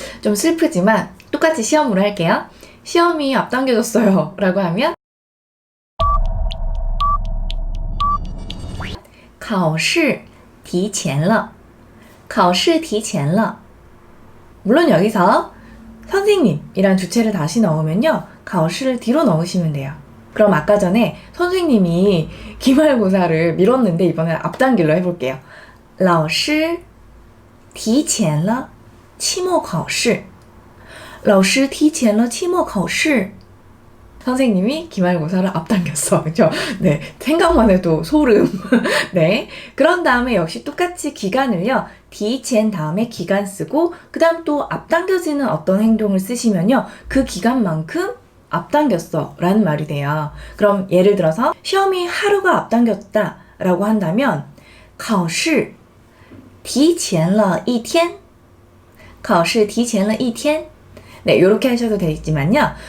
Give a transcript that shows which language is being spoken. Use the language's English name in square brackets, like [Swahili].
[Korean] 좀 슬프지만 똑같이 시험으로 할게요. 시험이 앞당겨졌어요 라고 하면 [Chinese] 考试提前了考试提前了 [Korean] 물론 여기서 선생님이란 주체를 다시 넣으면요, 考试를 뒤로 넣으시면 돼요. 그럼 아까 전에 선생님이 기말고사를 미뤘는데 이번엔 앞당길로 해볼게요. [Chinese] 老师提前了期末考试 [Korean] 老师提前了期末考试 선생님이 기말고사를 앞당겼어. 그죠? 네. 생각만 해도 소름. 네. 그런 다음에 역시 똑같이 기간을요, 提前 다음에 기간 쓰고, 그 다음 또 앞당겨지는 어떤 행동을 쓰시면요, 그 기간만큼 앞당겼어 라는 말이 돼요. 그럼 예를 들어서 시험이 하루가 앞당겼다 라고 한다면 [Chinese] 考试提前了一天考试提前了一天 [Korean] 네, 요렇게 하셔도 되지만요.